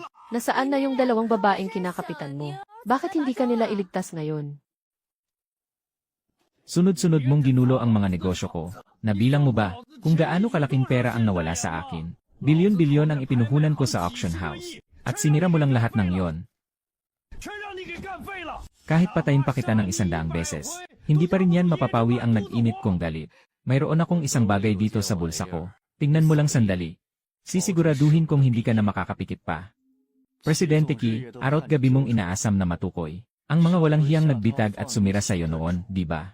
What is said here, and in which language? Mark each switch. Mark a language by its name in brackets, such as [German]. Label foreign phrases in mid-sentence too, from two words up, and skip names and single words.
[Filipino] Nasaan na yung 2 babaeng kinakapitan mo? Bakit hindi ka nila iligtas ngayon? Sunod-sunod mong ginulo ang mga negosyo ko. Nabilang mo ba kung gaano kalaking pera ang nawala sa akin? Bilyon-bilyon ang ipinuhunan ko sa auction house. At sinira mo lang lahat ng yon. [Chinese] 全让你给干废了！ [Filipino] Kahit patayin pa kita ng 100 beses, hindi pa rin yan mapapawi ang nag-init kong galit. Mayroon akong isang bagay dito sa bulsa ko. Tingnan mo lang sandali. Sisiguraduhin kong hindi ka na makakapikit pa. Presidente Ki, araw at gabi mong inaasam na matukoy. Ang mga walang hiyang nagbitag at sumira sa iyo noon, di ba?